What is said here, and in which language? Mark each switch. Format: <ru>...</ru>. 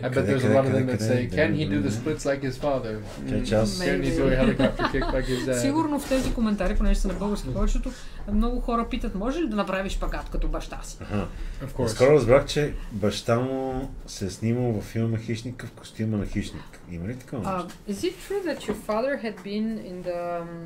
<en>I bet there's a lot of them that say, can he do the splits like his father? Can he do a helicopter kick like his dad?</en> <bg>Сигурно в тези коментари, понеже са на български повечето, много хора питат, може ли да направиш шпагат като баща си? Скоро разбрах, че баща му се е снимал във филма Хищника в костюма на хищник. Има ли такова нещо?</bg> <en>Is it true that your father had been in the...</en>